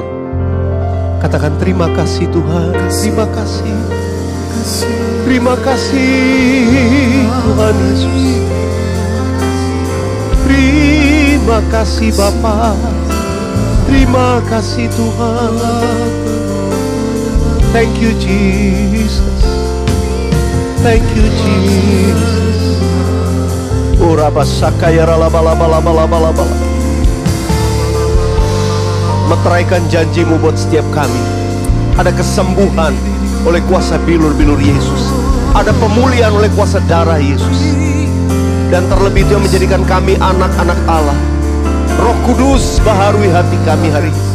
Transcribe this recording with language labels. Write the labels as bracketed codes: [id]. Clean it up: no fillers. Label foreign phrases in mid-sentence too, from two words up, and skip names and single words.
[id] Katakan terima kasih Tuhan, terima kasih. Terima kasih Tuhan Yesus. Terima kasih Bapa. Terima kasih Tuhan. [en] Thank you Jesus. Thank you Jesus. Ora basakaya rala-bala-bala-bala-bala. [id] Meteraikan janji-Mu buat setiap kami. Ada kesembuhan oleh kuasa bilur-bilur Yesus. Ada pemulihan oleh kuasa darah Yesus. Dan terlebih itu yang menjadikan kami anak-anak Allah. Roh Kudus baharui hati kami hari ini.